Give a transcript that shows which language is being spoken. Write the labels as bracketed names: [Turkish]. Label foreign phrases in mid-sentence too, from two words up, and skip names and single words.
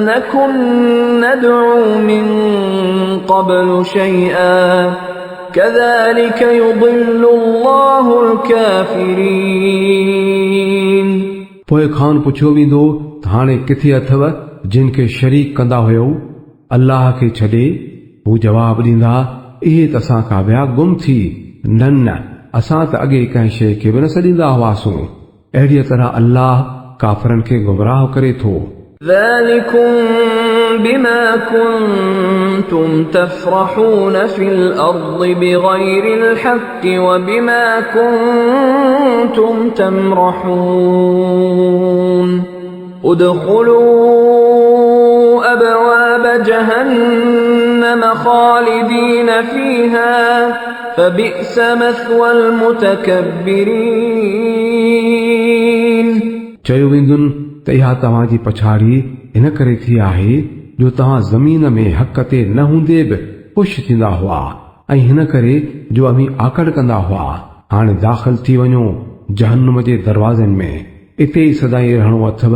[Arabic] نكن ندعو من قبل شيئا كذلك يضل الله الكافرين. [Sindhi] पोइ खान पुछियो वेंदो त हाणे किथे अथव जिन खे शरीक कंदा हुयो अल्लाह खे छॾे? हू जवाब ॾींदा इहे त असां खां विया गुम थी, न न असां त अॻे कंहिं शइ खे बि न सॾींदा हुआसीं। अहिड़ीअ तरह अल्लाह काफ़रनि खे गुमराह करे थो। [Arabic] ذلكم بما كنتم تفرحون في الأرض بغير الحق وبما كنتم تمرحون ادخلوا أبواب جهنم خالدين فيها فبئس مثوى المتكبرين. [Sindhi] चयो वेंदुनि त इहा तव्हांजी पछाड़ी इन करे थी आहे जो तव्हां ज़मीन में हक़ ते न हूंदे बि ख़ुशि थींदा हुआ ऐं हिन करे जो अमी आकड़ कंदा हुआ। हाणे दाख़िल थी वञो जहन्नुम जे दरवाज़नि में, इते ई सदाई रहणो अथव।